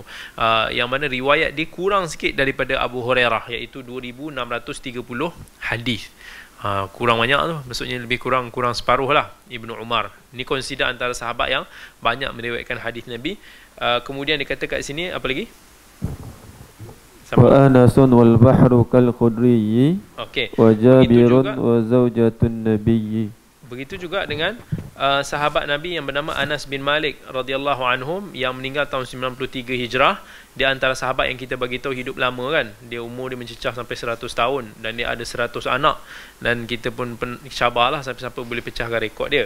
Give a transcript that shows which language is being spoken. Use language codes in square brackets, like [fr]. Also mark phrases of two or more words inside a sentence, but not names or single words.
[ms] Yang mana riwayat dia kurang sikit daripada Abu Hurairah, iaitu 2630 hadis. Kurang banyak tu, maksudnya lebih kurang separuh lah Ibnu Umar. Ni consider antara sahabat yang banyak meriwayatkan hadis Nabi. Kemudian dia kata kat sini apa lagi? [ar] وأنس والبحر كالخدري. [ms] Okey. [ar] وجابر وزوجة النبي. [ms] Begitu juga dengan sahabat Nabi yang bernama Anas bin Malik [ar] رضي الله عنهم [ms] yang meninggal tahun 93 Hijrah. Dia antara sahabat yang kita bagi tahu hidup lama kan. Dia umur dia mencecah sampai 100 tahun dan dia ada 100 anak, dan kita pun sabarlah siapa-siapa boleh pecahkan rekod dia.